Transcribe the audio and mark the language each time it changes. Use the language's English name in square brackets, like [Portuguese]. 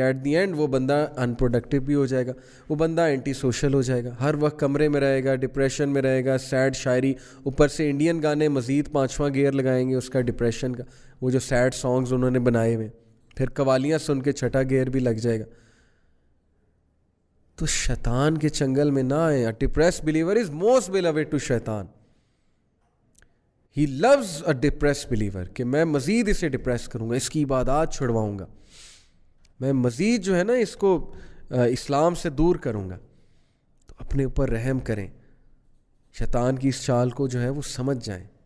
[Urdu] At the end وہ بندہ in productive بھی ہو جائے گا، وہ بندہ اینٹی سوشل ہو جائے گا، ہر وقت کمرے میں رہے گا، ڈپریشن میں رہے گا، سیڈ شاعری، اوپر سے انڈین گانے مزید 5واں گیئر لگائیں گے اس کا ڈپریشن کا، وہ جو سیڈ سانگز انہوں نے بنائے ہوئے، پھر قوالیاں سن کے 6واں گیئر بھی لگ جائے گا. تو شیطان کے چنگل میں نہ آئیں. [English] A depressed believer is most beloved to شیطان. He loves a depressed believer [Urdu] کہ میں مزید اسے ڈپریس کروں گا، اس کی عبادات چھڑواؤں گا، میں مزید جو ہے نا اس کو اسلام سے دور کروں گا. تو اپنے اوپر رحم کریں، شیطان کی اس چال کو جو ہے وہ سمجھ جائیں.